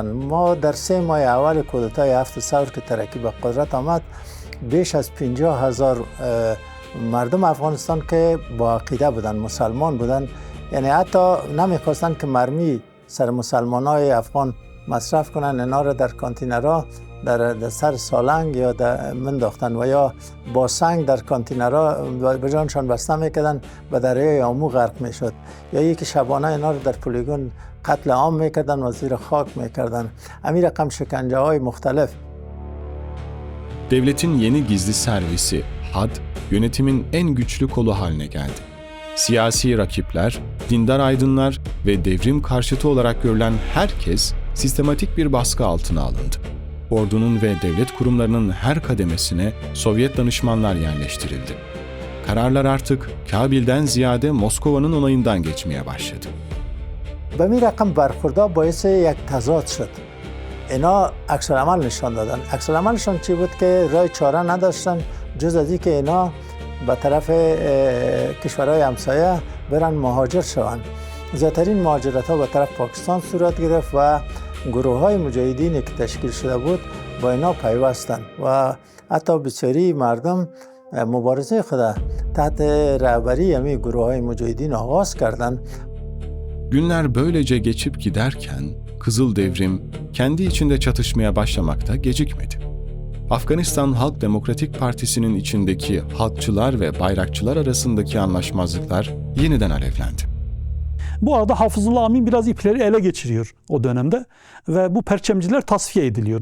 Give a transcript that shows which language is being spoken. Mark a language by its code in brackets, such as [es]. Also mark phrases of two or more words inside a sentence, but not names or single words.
[fa] ما در 3 ماه اول کودتای 7 ثور که ترکی به قدرت آمد بیش از 50,000 مردم افغانستان که با عقیده بودن، مسلمان بودن، یعنی حتی نمیخواستن که مرمی سر مسلمانای افغان مصرف کنن، اینا را در کانتینرها در سر سالنگ یا منداختن و یا با سنگ در کانتینرها به جانشان بسته میکردن، به دریای آمو غرق میشد. یا یکی شبانه اینا را در پلیگون قتل عام میکردن و زیر خاک میکردن. همین رقم شکنجه های مختلف. [tr] Devletin yeni gizli servisi HAD, yönetimin en güçlü kolu haline geldi. Siyasi rakipler, dindar aydınlar ve devrim karşıtı olarak görülen herkes sistematik bir baskı altına alındı. Ordunun ve devlet kurumlarının her kademesine Sovyet danışmanlar yerleştirildi. Kararlar artık Kabil'den ziyade Moskova'nın onayından geçmeye başladı. [fa] به می رقم برخوردها باعث یک تضاد شد. اینا عکس العمل نشان دادن. عکس العملشون چی بود که راه چاره نداشتن جز از اینکه اینا به طرف کشورهای همسایه برن مهاجر شوند. زیادترین مهاجرت ها به طرف پاکستان صورت گرفت و گروه های مجاهدینی که تشکیل شده بود با اینا پیوستند و حتی بسیاری مردم مبارزه خود تحت رهبری همین گروه های مجاهدین آغاز کردند. [tr] Günler böylece geçip giderken Kızıl Devrim kendi içinde çatışmaya başlamakta gecikmedi. Afganistan Halk Demokratik Partisi'nin içindeki halkçılar ve bayrakçılar arasındaki anlaşmazlıklar yeniden alevlendi. Bu arada Hafızullah Amin biraz ipleri ele geçiriyor o dönemde ve bu perçemciler tasfiye ediliyor.